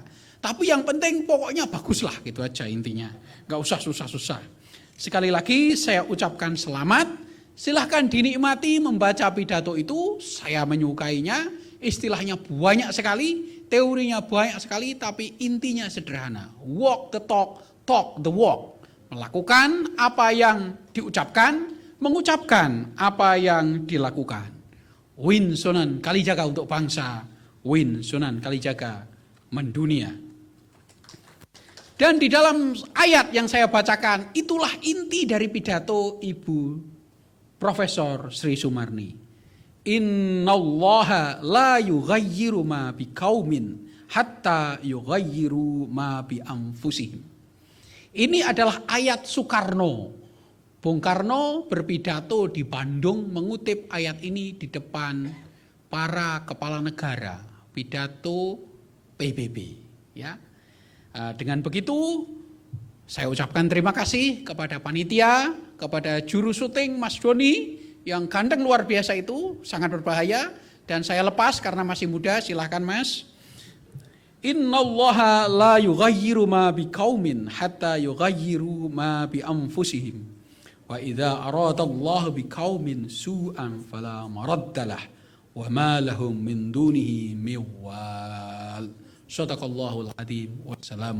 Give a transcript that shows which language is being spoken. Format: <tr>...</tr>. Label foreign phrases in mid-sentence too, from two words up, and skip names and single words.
<id>Tapi yang penting pokoknya baguslah gitu aja intinya. Gak usah susah-susah. Sekali lagi saya ucapkan selamat. Silahkan dinikmati membaca pidato itu. Saya menyukainya. Istilahnya banyak sekali. Teorinya banyak sekali. Tapi intinya sederhana.</id> <en>Walk the talk, talk the walk.</en> <id>Melakukan apa yang diucapkan, mengucapkan apa yang dilakukan. Win Sunan Kalijaga untuk bangsa, Win Sunan Kalijaga mendunia. Dan di dalam ayat yang saya bacakan, itulah inti dari pidato Ibu Profesor Sri Sumarni.</id> <ar>إن الله لا يغير ما بقوم حتى يغيروا ما بأنفسهم.</ar> <id>Ini adalah ayat Soekarno. Bung Karno berpidato di Bandung mengutip ayat ini di depan para kepala negara, pidato PBB. Ya, dengan begitu saya ucapkan terima kasih kepada panitia, kepada juru syuting Mas Doni yang ganteng luar biasa itu, sangat berbahaya, dan saya lepas karena masih muda, silahkan Mas.</id> <ar>إن الله لا يغير ما بقوم حتى يغيروا ما بأنفسهم. وإذا أراد الله بقوم سوءا فلا مرد له وما لهم من دونه من وال. صدق الله العظيم.</ar>